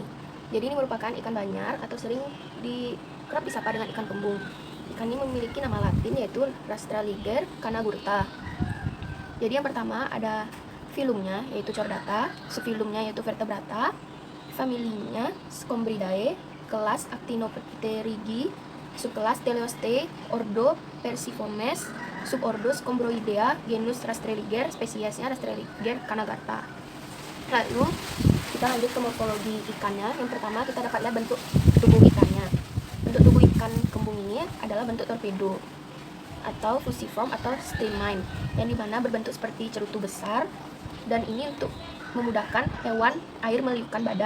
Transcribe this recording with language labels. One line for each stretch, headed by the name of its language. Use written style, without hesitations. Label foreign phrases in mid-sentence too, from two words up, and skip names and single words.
Indonesian: Jadi ini merupakan ikan banyar atau sering kerap disapa dengan ikan kembung. Ikan ini memiliki nama latin yaitu Rastraliger canagurta. Jadi yang pertama ada filumnya yaitu Chordata, subfilumnya yaitu Vertebrata, familinya Scombridae, kelas Actinopterygii, subkelas Teleoste, ordo Perciformes, subordo Scombroidea, genus Rastraliger, spesiesnya Rastraliger canagurta. Lalu kita lanjut ke morfologi ikannya. Yang pertama kita dapat lihat bentuk tubuh ikannya. Bentuk tubuh ikan kembung ini adalah bentuk torpedo atau fusiform atau stemine, yang dimana berbentuk seperti cerutu besar, dan ini untuk memudahkan hewan air meliupkan badan.